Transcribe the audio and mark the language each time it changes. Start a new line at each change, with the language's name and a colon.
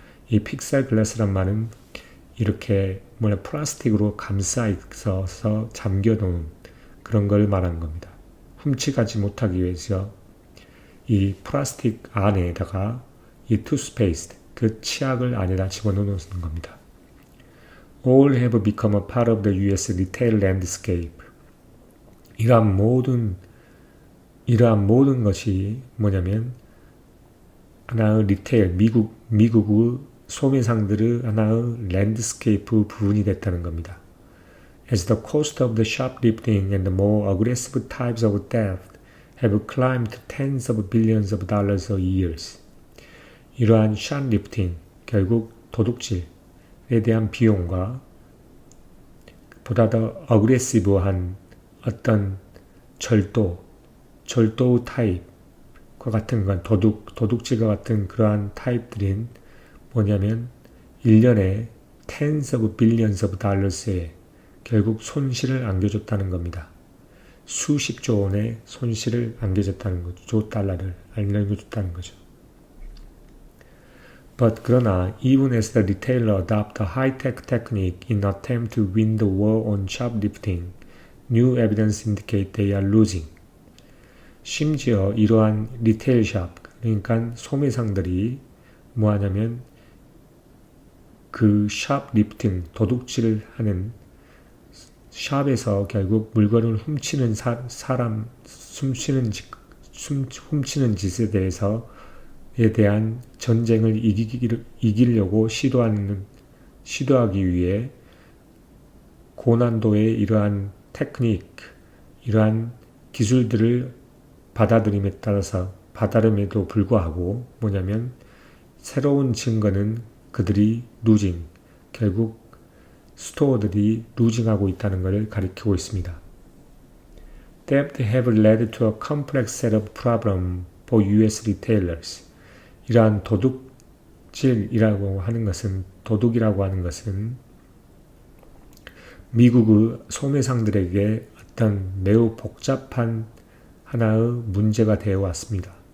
Korean: 이 픽사 글라스란 말은 이렇게 플라스틱으로 감싸 있어서 잠겨놓은 그런 걸 말하는 겁니다. 훔치가지 못하기 위해서 이 플라스틱 안에다가 이 투스페이스트, 그 치약을 안에다 집어넣는 겁니다.
English: All have become a part of the US retail landscape.
Korean: 이러한 모든 것이 뭐냐면 하나의 리테일, 미국의 소매상들의 하나의 랜드스케이프 부분이 됐다는 겁니다.
English: As the cost of the shoplifting and the more aggressive types of theft have climbed tens of billions of dollars a year.
Korean: 이러한 shoplifting, 결국 도둑질에 대한 비용과 보다 더 어그레시브한 어떤 절도 타입과 같은 건 도둑질과 같은 그러한 타입들인 뭐냐면 1년에
English: tens of billions of dollars
Korean: 의 결국 손실을 안겨줬다는 겁니다. 수십조 원의 손실을 안겨줬다는 거죠. 달러를 안겨줬다는 거죠.
English: But
Korean: 그러나
English: even as the retailer adopt a high-tech technique in attempt to win the war on shoplifting, new evidence indicate they are losing.
Korean: 심지어 이러한 리테일 샵, 그러니까 소매상들이 뭐하냐면 그 샵리프팅, 도둑질을 하는 샵에서 결국 물건을 훔치는 훔치는 짓에 대한 전쟁을 이기려고 시도하기 위해 고난도의 이러한 테크닉, 이러한 기술들을 받아들임에도 불구하고 뭐냐면 새로운 증거는 그들이 루징, 결국 스토어들이 루징하고 있다는 것을 가리키고 있습니다.
English: Theft have led to a complex set of problems for US retailers.
Korean: 이러한 도둑 도둑질이라고 하는 것은, 도둑이라고 하는 것은 미국의 소매상들에게 어떤 매우 복잡한 하나의 문제가 되어 왔습니다.